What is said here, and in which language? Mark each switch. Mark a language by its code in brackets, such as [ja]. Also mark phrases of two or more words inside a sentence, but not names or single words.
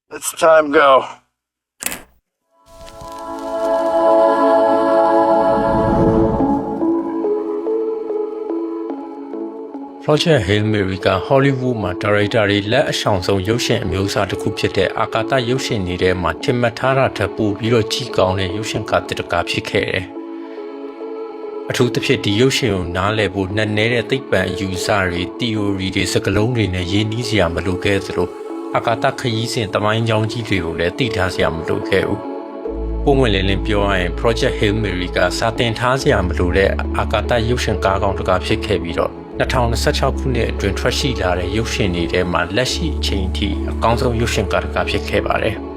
[en] Let's time go. [my] Project Hail Mary က Hollywood မှာ director တွေလက်အဆောင်ဆုံးရုပ်ရှင်အမျိုးအစားတစ်ခုဖြစ်တဲ့အာကာသရုပ်ရှင်တွေထဲမှာထင်မှတ်ထားတာထပ်ပိုပြီးတော့ကြီး ကောင်းတဲ့ရုပ်ရှင်ကားတစ်ကားဖြစ်ခဲ့တယ်။အထူးသဖြင့်ဒီရုပ်ရှင်ကိုနားလည်ဖို့နှက်နေတဲ့သိပ္ပံအယူအဆတွေ theory တွေစကားလုံးတွေနဲ့ရင်းနှီးစရာမလိုခဲ့သလိုအာကာသခရီးစဉ်တမိုင်းကြောင်းကြီးတွေကိုလည်းသိထားစရာမလိုခဲ့ဘူး။ပုံမှန်လင်းပြောရရင် Project Hail Mary ကစာတင်ထားစရာမလိုတဲ့အာကာသရုပ်ရှင်ကားကောင်းတစ်ကားဖြစ်ခဲ့ပြီးတော့2026ခုနှစ်အတွင်းထွက်ရှိလာတဲ့ရုပ်ရှင်တွေထဲမှာလက်ရှိအချိန်ထိအကောင်းဆုံးရုပ်ရှင်ကားတစ်ကားဖြစ်ခဲ့ပါတယ်